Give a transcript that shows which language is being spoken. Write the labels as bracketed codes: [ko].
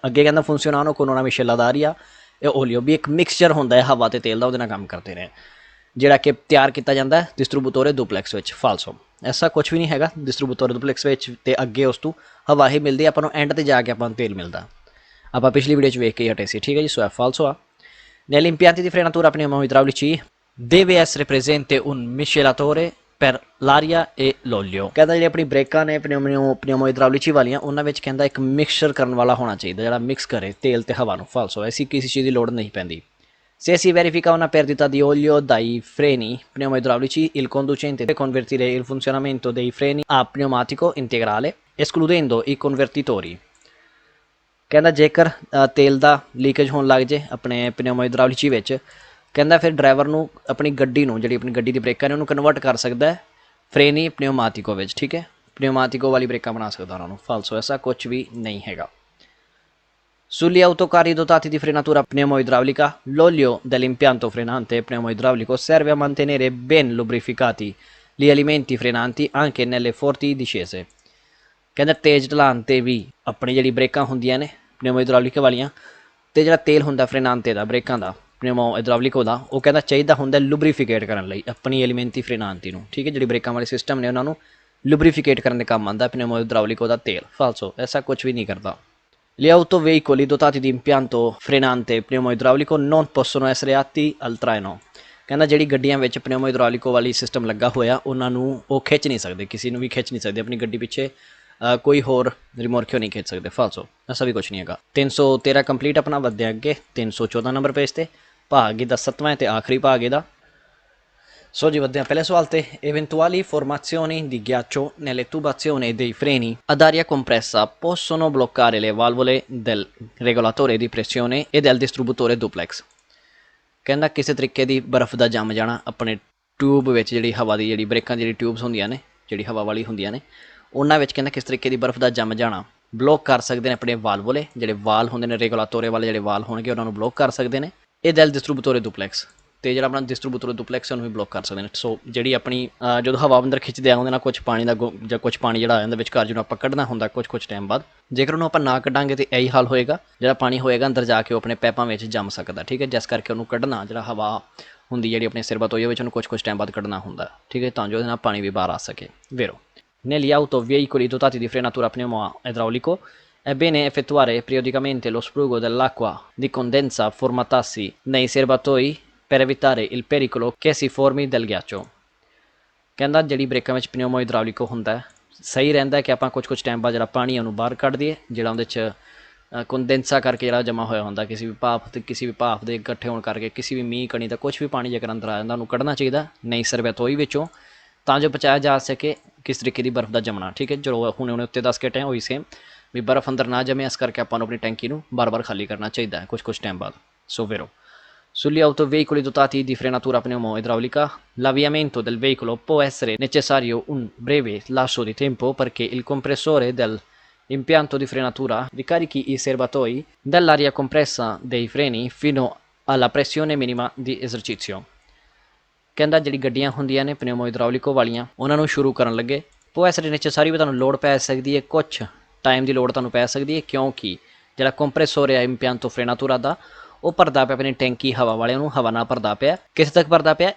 [pa] ਅੱਗੇ ਕਹਿੰਦਾ ਫੁੰਸੀਓਨਾਨੋ ਕੋਨ [it] una miscela d'aria e olio [pa] ਵੀ ਇੱਕ ਮਿਕਸਚਰ ਹੁੰਦਾ ਹੈ ਹਵਾ ਅਤੇ ਤੇਲ ਦਾ, ਉਹਦੇ ਨਾਲ ਕੰਮ ਕਰਦੇ ਨੇ ਜਿਹੜਾ ਕਿ ਤਿਆਰ ਕੀਤਾ ਜਾਂਦਾ ਡਿਸਟਰੀਬਿਊਟੋਰੇ ਡੁਪਲੈਕਸ ਵਿੱਚ। ਫਾਲਸੋ, ਐਸਾ ਕੁਛ ਵੀ ਨਹੀਂ ਹੈਗਾ। ਡਿਸਟਰੀਬਿਊਟੋਰੇ ਡੁਪਲੈਕਸ ਵਿੱਚ ਅਤੇ ਅੱਗੇ ਉਸ ਤੋਂ ਹਵਾ ਹੀ ਮਿਲਦੀ ਆਪਾਂ ਨੂੰ, ਐਂਡ 'ਤੇ ਜਾ ਕੇ ਆਪਾਂ ਨੂੰ ਤੇਲ ਮਿਲਦਾ। ਆਪਾਂ ਪਿਛਲੀ ਵੀਡੀਓ 'ਚ ਵੇਖ ਕੇ ਹਟੇ ਸੀ। ਠੀਕ ਹੈ ਜੀ। ਸੋ ਫਾਲਸੋ ਆ। [it] negli impianti di frenatura pneumo-idraulici deve essere presente un miscelatore per l'aria e l'olio। [pa] ਕਹਿੰਦਾ ਜਿਹੜੀ ਆਪਣੀ ਬ੍ਰੇਕਾਂ ਨੇ ਪਨਿਊਮੋ ਇਦਰਾਉਲਿci ਵਾਲੀਆਂ ਉਹਨਾਂ ਵਿੱਚ ਕਹਿੰਦਾ ਇੱਕ ਮਿਕਸਚਰ ਕਰਨ ਵਾਲਾ ਹੋਣਾ ਚਾਹੀਦਾ ਜਿਹੜਾ ਮਿਕਸ ਕਰੇ ਤੇਲ ਅਤੇ ਹਵਾ ਨੂੰ। ਫਾਲਸੋ, ਐਸੀ ਕਿਸੇ ਚੀਜ਼ ਦੀ ਲੋੜ ਨਹੀਂ ਪੈਂਦੀ। [it] se si verifica una perdita di olio dai freni pneumo-idraulici il conducente deve convertire il funzionamento dei freni a pneumatico integrale escludendo i convertitori। [pa] ਕਹਿੰਦਾ ਜੇਕਰ ਤੇਲ ਦਾ ਲੀਕੇਜ ਹੋਣ ਲੱਗ ਜੇ ਆਪਣੇ ਪਨਿਊਮੋ ਇਦਰਾਉਲਿci ਵਿੱਚ ਕਹਿੰਦਾ ਫਿਰ ਡਰਾਈਵਰ ਨੂੰ ਆਪਣੀ ਗੱਡੀ ਨੂੰ ਜਿਹੜੀ ਆਪਣੀ ਗੱਡੀ ਦੀ ਬ੍ਰੇਕਾਂ ਨੇ ਉਹਨੂੰ ਕਨਵਰਟ ਕਰ ਸਕਦਾ ਫਰੇਨੀ ਪਨਿਊਮਾਟਿਕੋ ਵਿੱਚ। ਠੀਕ ਹੈ। ਪਨਿਊਮਾਟਿਕੋ ਵਾਲੀ ਬ੍ਰੇਕਾਂ ਬਣਾ ਸਕਦਾ ਉਹਨਾਂ ਨੂੰ। ਫਾਲਸੋ, ਐਸਾ ਕੁਛ ਵੀ ਨਹੀਂ ਹੈਗਾ। [it] Sugli autocarri dotati di frenatura pneumo-idraulica, l'olio dell'impianto frenante pneumo-idraulico serve a mantenere ben lubrificati gli elementi frenanti anche nelle forti discese। [pa] ਕਹਿੰਦਾ ਤੇਜ਼ ਢਲਾਨ 'ਤੇ ਵੀ ਆਪਣੀ ਜਿਹੜੀ ਬ੍ਰੇਕਾਂ ਹੁੰਦੀਆਂ ਨੇ ਪਨੇਮੋ ਇਡਰਾਉਲਿਕ ਵਾਲੀਆਂ ਅਤੇ ਜਿਹੜਾ ਤੇਲ ਹੁੰਦਾ ਫਰੇਨਾਂਤੇ ਦਾ ਬ੍ਰੇਕਾਂ ਦਾ ਪਨੇਮੋ ਇਡਰਾਉਲਿਕੋ ਦਾ ਉਹ ਕਹਿੰਦਾ ਚਾਹੀਦਾ ਹੁੰਦਾ ਲੁਬਰੀਫਿਕੇਟ ਕਰਨ ਲਈ ਆਪਣੀ ਐਲੀਮੈਂਟੀ ਫਰੇਨਾਂਤੀ ਨੂੰ। ਠੀਕ ਹੈ, ਜਿਹੜੀ ਬ੍ਰੇਕਾਂ ਵਾਲੇ ਸਿਸਟਮ ਨੇ ਉਹਨਾਂ ਨੂੰ ਲੁਬਰੀਫਿਕੇਟ ਕਰਨ ਦੇ ਕੰਮ ਆਉਂਦਾ ਪਨੇਮੋ ਇਡਰਾਉਲਿਕੋ ਦਾ ਤੇਲ। ਫਾਲਸੋ, ਐਸਾ ਕੁਛ ਵੀ ਨਹੀਂ ਕਰਦਾ। [it] Gli autoveicoli dotati di impianto frenante pneumo-idraulico non possono essere atti al traino। [pa] ਕਹਿੰਦਾ ਜਿਹੜੀ ਗੱਡੀਆਂ ਵਿੱਚ ਪਨੇਮੋ ਇਡਰਾਉਲਿਕੋ ਵਾਲੀ ਸਿਸਟਮ ਲੱਗਾ ਹੋਇਆ ਉਹਨਾਂ ਨੂੰ ਉਹ ਖਿੱਚ ਨਹੀਂ ਸਕਦੇ, ਕਿਸੇ ਨੂੰ ਵੀ ਖਿੱਚ ਨਹੀਂ ਸਕਦੇ ਆਪਣੀ ਗੱਡੀ ਪਿੱਛੇ ਕੋਈ ਹੋਰ ਰਿਮੋਰਕਿਓ ਨਹੀਂ ਖਿੱਚ ਸਕਦੇ। ਫਾਲਸੋ, ਐਸਾ ਵੀ ਕੁਛ ਨਹੀਂ ਹੈਗਾ। 313 ਕੰਪਲੀਟ ਆਪਣਾ ਵਧਿਆ ਅੱਗੇ 314 ਨੰਬਰ ਪੇਜ 'ਤੇ ਭਾਗ ਇਹਦਾ 7ਵਾਂ ਅਤੇ ਆਖਰੀ ਭਾਗ ਇਹਦਾ। ਸੋ ਜੀ ਵਧਦੇ ਹਾਂ ਪਹਿਲੇ ਸਵਾਲ 'ਤੇ। [it] eventuali formazioni di ghiaccio nelle tubazioni dei freni ad aria compressa possono bloccare le valvole del regolatore di pressione e del distributore duplex। [pa] ਕਹਿੰਦਾ ਕਿਸੇ ਤਰੀਕੇ ਦੀ ਬਰਫ਼ ਦਾ ਜੰਮ ਜਾਣਾ ਆਪਣੇ ਟਿਊਬ ਵਿੱਚ, ਜਿਹੜੀ ਹਵਾ ਦੀ ਜਿਹੜੀ ਬ੍ਰੇਕਾਂ ਦੀ ਜਿਹੜੀ ਟਿਊਬਸ ਹੁੰਦੀਆਂ ਨੇ, ਜਿਹੜੀ ਹਵਾ ਵਾਲੀ ਹੁੰਦੀਆਂ ਨੇ, ਉਹਨਾਂ ਵਿੱਚ ਕਹਿੰਦਾ ਕਿਸ ਤਰੀਕੇ ਦੀ ਬਰਫ਼ ਦਾ ਜੰਮ ਜਾਣਾ ਬਲੋਕ ਕਰ ਸਕਦੇ ਨੇ ਆਪਣੇ ਵਾਲਵੋਲੇ, ਜਿਹੜੇ ਵਾਲ ਹੁੰਦੇ ਨੇ ਰੈਗੂਲਾਟੋਰੇ ਵਾਲੇ ਜਿਹੜੇ ਵਾਲ ਹੋਣਗੇ ਉਹਨਾਂ ਨੂੰ ਬਲੋਕ ਕਰ ਸਕਦੇ ਨੇ। ਇਹ ਦੈਲ ਡਿਸਟਰੀਬਿਊਟੋਰੇ ਡੁਪਲੈਕਸ, ਅਤੇ ਜਿਹੜਾ ਆਪਣਾ ਡਿਸਟਰੀਬਿਊਟੋਰੇ ਡੁਪਲੈਕਸ ਉਹਨੂੰ ਵੀ ਬਲੋਕ ਕਰ ਸਕਦੇ ਨੇ। ਸੋ ਜਿਹੜੀ ਆਪਣੀ ਜਦੋਂ ਹਵਾ ਅੰਦਰ ਖਿੱਚਦੇ ਆ ਉਹਦੇ ਨਾਲ ਕੁਛ ਪਾਣੀ ਦਾ ਜਾਂ ਕੁਛ ਪਾਣੀ ਜਿਹੜਾ ਆ ਜਾਂਦਾ ਵਿਚਕਾਰ ਜਿਹਨੂੰ ਆਪਾਂ ਕੱਢਣਾ ਹੁੰਦਾ ਕੁਛ ਟਾਈਮ ਬਾਅਦ, ਜੇਕਰ ਉਹਨੂੰ ਆਪਾਂ ਨਾ ਕੱਢਾਂਗੇ ਤਾਂ ਇਹੀ ਹਾਲ ਹੋਏਗਾ, ਜਿਹੜਾ ਪਾਣੀ ਹੋਏਗਾ ਅੰਦਰ ਜਾ ਕੇ ਉਹ ਆਪਣੇ ਪੈਪਾਂ ਵਿੱਚ ਜੰਮ ਸਕਦਾ। ਠੀਕ ਹੈ, ਜਿਸ ਕਰਕੇ ਉਹਨੂੰ ਕੱਢਣਾ, ਜਿਹੜਾ ਹਵਾ ਹੁੰਦੀ ਜਿਹੜੀ ਆਪਣੇ ਸਿਰ ਬਤੋਈਏ ਵਿੱਚ ਉਹਨੂੰ ਕੁਛ ਟਾਈਮ ਬਾਅਦ ਕੱਢਣਾ ਹੁੰਦਾ। ਠੀਕ ਹੈ, ਤਾਂ ਜੋ ਉਹਦੇ ਨਾਲ ਪਾਣੀ ਵੀ ਬਾਹਰ ਆ ਸਕੇ। [it] ਵੇਰੋ negli autoveicoli dotati di frenatura pneumo-idraulico è bene effettuare periodicamente lo spruggo dell'acqua di condensa formatasi nei serbatoi per evitare il pericolo che si formi del ghiaccio। [pa] ਕਹਿੰਦਾ ਜਿਹੜੀ ਬ੍ਰੇਕਾਂ ਵਿੱਚ ਪਨਿਊਮੋ ਇਡਰਾਉਲਿਕੋ ਹੁੰਦਾ ਸਹੀ ਰਹਿੰਦਾ ਕਿ ਆਪਾਂ ਕੁਛ ਟਾਈਮ ਬਾਅਦ ਜਿਹੜਾ ਪਾਣੀ ਉਹਨੂੰ ਬਾਹਰ ਕੱਢ ਦਈਏ, ਜਿਹੜਾ ਉਹਦੇ 'ਚ ਕੰਡੈਂਸਾ ਕਰਕੇ ਜਿਹੜਾ ਜਮ੍ਹਾਂ ਹੋਇਆ ਹੁੰਦਾ ਕਿਸੇ ਵੀ ਭਾਫ ਦੇ ਇਕੱਠੇ ਹੋਣ ਕਰਕੇ, ਕਿਸੇ ਵੀ ਮੀਂਹ ਕਣੀ ਦਾ ਕੁਛ ਵੀ ਪਾਣੀ ਜੇਕਰ ਅੰਦਰ ਆ ਜਾਂਦਾ ਉਹਨੂੰ ਕੱਢਣਾ ਚਾਹੀਦਾ ਨਹੀਂ ਸਰਬਤੋਈ ਵਿੱਚੋਂ, ਤਾਂ ਜੋ ਬਚਾਇਆ ਜਾ ਸਕੇ ਕਿਸ ਤਰੀਕੇ ਦੀ ਬਰਫ਼ ਦਾ ਜੰਮਣਾ। ਠੀਕ ਹੈ, ਜੋ ਹੁਣੇ ਉੱਤੇ ਦੱਸ ਕੇ ਹਟੇ ਉਹੀ ਸੇਮ ਵੀ ਬਰਫ਼ ਅੰਦਰ ਨਾ ਜਮੇ, ਇਸ ਕਰਕੇ ਆਪਾਂ ਨੂੰ ਆਪਣੀ ਟੈਂਕੀ ਨੂੰ ਬਾਰ ਖਾਲੀ ਕਰਨਾ ਚਾਹੀਦਾ ਹੈ ਕੁਛ ਟਾਈਮ ਬਾਅਦ। [it] ਸੋ ਵੇਰੋ sugli autoveicoli dotati di frenatura pneumo-idraulica l'avviamento del veicolo può essere necessario un breve lasso di tempo perché il compressore dell'impianto di frenatura ricarichi i serbatoi dell'aria compressa dei freni fino alla pressione minima di esercizio। [pa] ਕਹਿੰਦਾ ਜਿਹੜੀ ਗੱਡੀਆਂ ਹੁੰਦੀਆਂ ਨੇ ਪਨਿਊਮੋ ਇਡਰਾਉਲਿਕੋ ਵਾਲੀਆਂ ਉਹਨਾਂ ਨੂੰ ਸ਼ੁਰੂ ਕਰਨ ਲੱਗੇ ਪੋ ਐਸਰੇ ਨੈਸੈਸਰੀ ਵੀ ਤੁਹਾਨੂੰ ਲੋੜ ਪੈ ਸਕਦੀ ਹੈ, ਕੁਛ ਟਾਈਮ ਦੀ ਲੋੜ ਤੁਹਾਨੂੰ ਪੈ ਸਕਦੀ ਹੈ, ਕਿਉਂਕਿ ਜਿਹੜਾ ਕੰਪਰੈਸੋਰ ਹੈ ਇੰਪਿਆਂਤੋ ਫਰੇਨਾਤੂਰਾ ਦਾ ਉਹ ਭਰਦਾ ਪਿਆ ਆਪਣੀ ਟੈਂਕੀ ਹਵਾ ਵਾਲਿਆਂ ਨੂੰ, ਹਵਾ ਨਾਲ ਭਰਦਾ ਪਿਆ। ਕਿਸ ਤੱਕ ਭਰਦਾ ਪਿਆ?